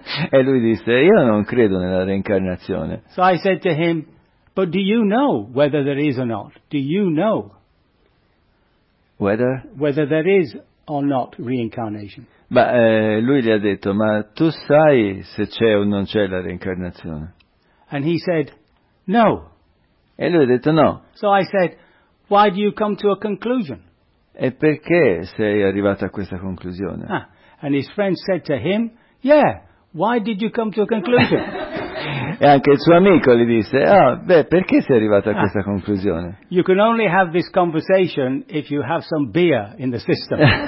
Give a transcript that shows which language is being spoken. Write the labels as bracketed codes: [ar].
[it] E lui disse, io non credo nella reincarnazione. [en] So I said to him, but do you know whether there is or not? Do you know whether there is or not reincarnation? [it] Ma lui gli ha detto, ma tu sai se c'è o non c'è la reincarnazione? [en] And he said, no. [it] E lui ha detto no. [en] So I said, why do you come to a conclusion? [it] E perché sei arrivato a questa conclusione? [en] Ah, and his friend said to him, yeah. Why did you come to a conclusion? [it] E anche il suo amico gli disse, ah, beh, perché sei arrivato a questa conclusione? [en] You can only have this conversation if you have some beer in the system.